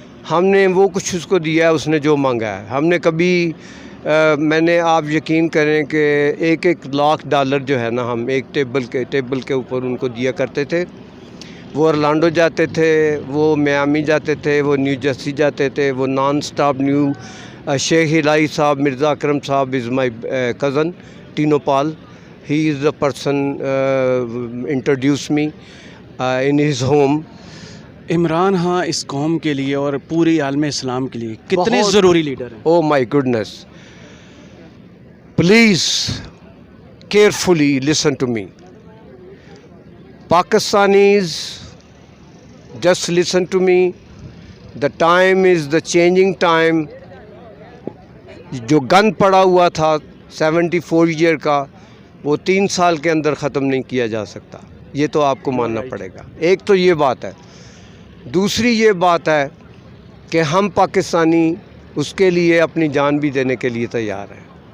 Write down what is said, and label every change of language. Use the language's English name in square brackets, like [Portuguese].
[Urdu] ہم نے وہ کچھ اس کو دیا ہے اس نے جو مانگا ہے. ہم نے کبھی میں نے آپ یقین کریں کہ 1,00,000 ڈالر جو ہے نا ہم ایک ٹیبل کے اوپر ان کو دیا کرتے تھے. وہ ارلانڈو جاتے تھے، وہ میامی جاتے تھے، وہ نیو جرسی جاتے تھے، وہ نان سٹاپ شیخ الہی صاحب، مرزا اکرم صاحب [English] Is my cousin ٹینو پال. He is the person introduce me in his home. [Urdu] Imran ہاں اس قوم کے لیے اور پوری عالم اسلام کے لیے کتنے ضروری لیڈر ہیں. [English] Oh my goodness, please carefully listen to me. Pakistanis, just listen to me. The time is the changing time. [Urdu] جو گن پڑا ہوا تھا 74 ایئر کا، وہ 3 سال کے اندر ختم نہیں کیا جا سکتا. یہ تو آپ کو ماننا پڑے گا. ایک تو یہ بات ہے. دوسری یہ بات ہے کہ ہم پاکستانی اس کے لیے اپنی جان بھی دینے کے لیے تیار ہیں.